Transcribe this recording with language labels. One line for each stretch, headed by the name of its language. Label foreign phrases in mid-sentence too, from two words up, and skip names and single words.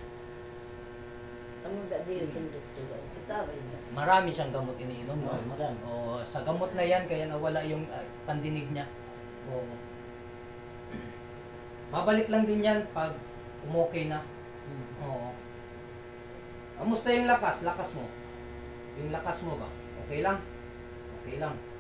Malay: Kamu tak diri sendiri tu. Kita apa ini?
Filipino: Marami siyang gamot iniinom, no? Marami. Sa gamot na yan, kaya nawala yung pandinig niya. Oo. Babalik lang din yan pag umokay na. Oo. Kamusta yung lakas? Lakas mo? Yung lakas mo ba? Okay lang? Okay lang.